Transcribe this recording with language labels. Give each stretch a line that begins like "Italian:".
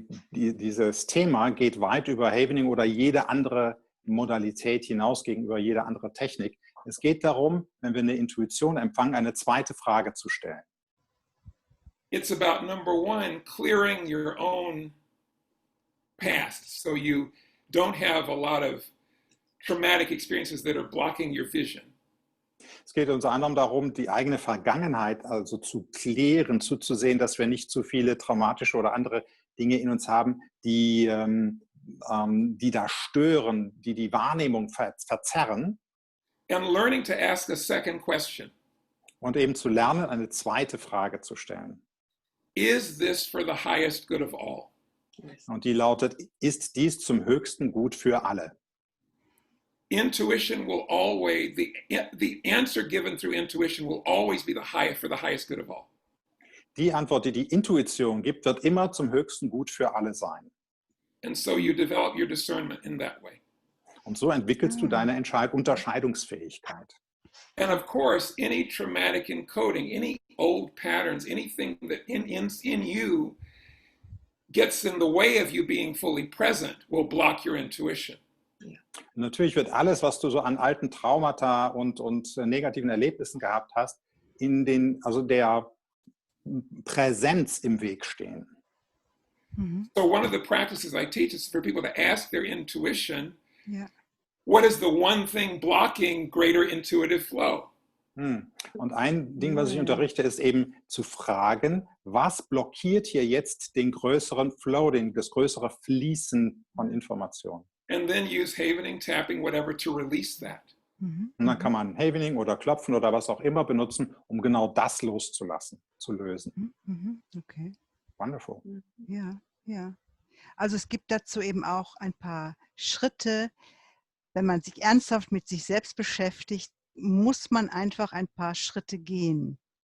German: Dieses Thema geht weit über Havening oder jede andere Modalität hinaus gegenüber jeder andere Technik. Es geht darum, wenn wir eine Intuition empfangen, eine zweite Frage zu stellen.
English: It's about number 1, clearing your own past, so you don't have a lot of traumatic experiences that are blocking your vision.
German: Es geht unter anderem darum, die eigene Vergangenheit also zu klären, zuzusehen, dass wir nicht zu viele traumatische oder andere Dinge in uns haben, die da stören, die die Wahrnehmung verzerren.
English: And learning to ask a second question.
German: Und eben zu lernen, eine zweite Frage zu stellen.
English: Is this for the highest good of all?
German: Und die lautet, ist dies zum höchsten Gut für alle?
English: Intuition will always, the answer given through intuition will always be for the highest good of all.
German: die Antwort, die die Intuition gibt, wird immer zum höchsten Gut für alle sein.
English: And so you develop your discernment in that way.
German: Und so entwickelst du deine Unterscheidungsfähigkeit.
English: And of course, any traumatic encoding, any old patterns, anything that in you gets in the way of you being fully present will block your intuition.
German: Natürlich wird alles, was du so an alten Traumata und negativen Erlebnissen gehabt hast, also der Präsenz im Weg stehen.
English: So one of the practices I teach is for people to ask their intuition, what is the one thing blocking greater intuitive flow?
German: Und ein Ding, was ich unterrichte, ist eben zu fragen, was blockiert hier jetzt den größeren Flow, das größere Fließen von Informationen?
English: And then use havening, tapping, whatever to release that.
German: Und dann kann man Havening oder Klopfen oder was auch immer benutzen, um genau das loszulassen, zu lösen.
English: Okay. Wonderful.
German: Ja, ja. Also es gibt dazu eben auch ein paar Schritte. Wenn man sich ernsthaft mit sich selbst beschäftigt, muss man einfach ein paar Schritte gehen.